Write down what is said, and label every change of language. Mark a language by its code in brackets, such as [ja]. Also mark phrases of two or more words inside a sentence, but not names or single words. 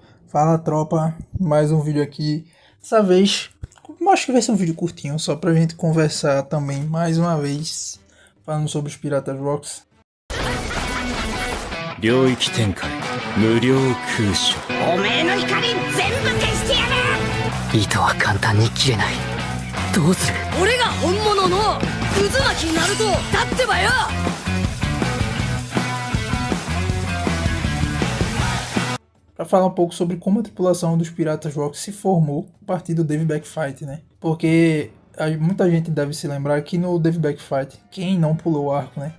[pt] Fala tropa, mais um vídeo aqui. Dessa vez, acho que vai ser um vídeo curtinho, só pra gente conversar também mais uma vez, falando sobre os Piratas Rocks. [ja] 領域展開無料空襲おめえの怒り全部消してやる。糸は簡単に切れない。どうする？俺が本物の渦巻きナルトだってばよ。 [pt] Para falar um pouco sobre como a tripulação dos Piratas Rocks se formou a partir do Dave Back Fight, né? Porque muita gente deve se lembrar que no Dave Back Fight, quem não pulou o arco, né?